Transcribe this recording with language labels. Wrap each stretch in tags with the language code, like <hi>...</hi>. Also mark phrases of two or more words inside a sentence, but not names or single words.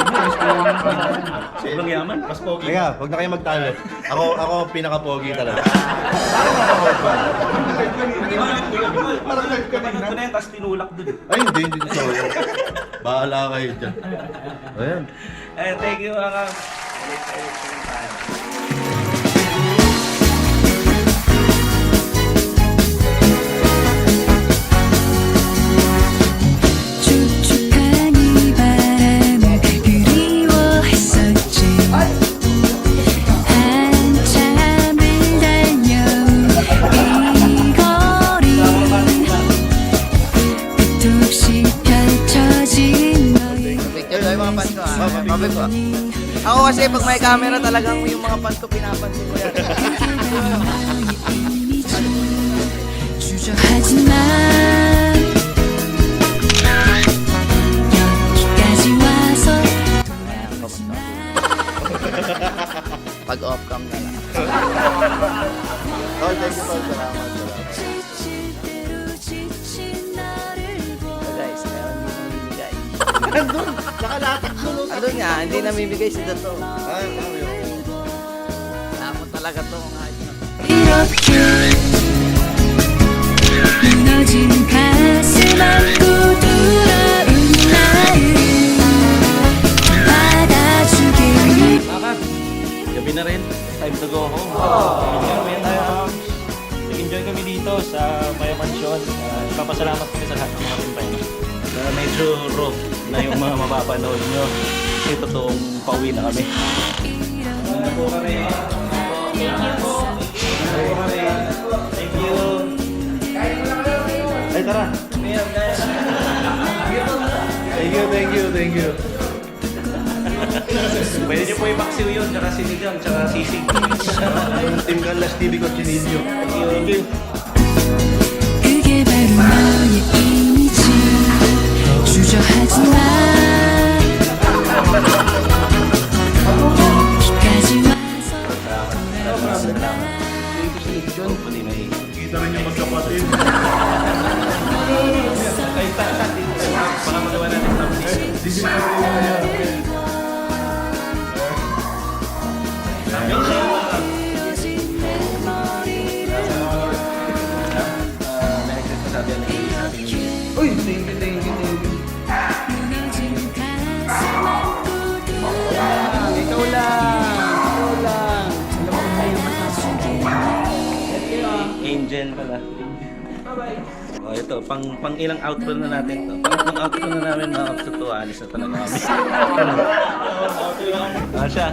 <tl>Sobrang yaman. Mas pogi. Kaya, huwag na kayo magtalo. Ako pinaka-pogi talaga. Parang nagkabalik ko na yan, tapos tinulak dun. Ay, hindi totoo yun. Bahala kayo dyan. Ayan.</tl> <en>Thank you</en> <tl>mga Cubs.</tl> <ko>촉촉한 이 바람을 그리워했었지 한참을 달려온 이 거리 끝도 없이 펼쳐진 너의</ko> <tl>Picture tayo mga fans ko Mabig ko Ako kasi pag may camera talagang yung mga fans ko pinapansin ko yan.</tl> <ko>주저하지마 여기까지 와서</ko> <tl>Pag off-cam na lang. Oh,</tl> <en>thank you</en> <tl>po. Salamat.</tl> <ko>지칠 지친 너를</ko> <tl>So guys, meron din namimigay. Andun! Nakalatak doon. Ano nga, hindi namimigay si Dato. Ay, ano yun? Takot talaga to mga idol.</tl> <ko>이렇게 무너진 가슴 안고 돌아온 나를 받아주길</ko> <tl>Mga Cubs, gabi na rin.</tl> <en>Time to go home.</en> <tl>Nag-enjoy kami dito sa Maya Mansion. Ipapasalamat kami sa lahat ng mga timpay. Medyo raw na yung mga mapapanood nyo. Kasi totoong pauwi na kami. Ano po kami?</tl> <en>Thank you.</en> <tl>Ay, tara.</tl> <en>Thank you.</en> <tl>Pwede nyo po i-maxiw yun, tsaka sinigang, tsaka sisig. Team Canlas TV Cotsinilyo.</tl> <en>Thank you.</en> <ko>그게 바로 너의 이미지 주저하지마 여기까지 와서</ko> <tl>Hopefully may... Kita rin yung magkapatid. Baka magawa natin thumbnail. May nagsasabi ang nag-iisipin nyo. Uy,</tl> <en>thank you.</en> <ko>무너진 가슴 안고 돌아온</ko> <tl>Ikaw lang. Angel pala. Oh, ito, pang ilang outro na natin to. Pangatlong outro na namin mga Cubs to, alis na talaga kami. Siya.</tl>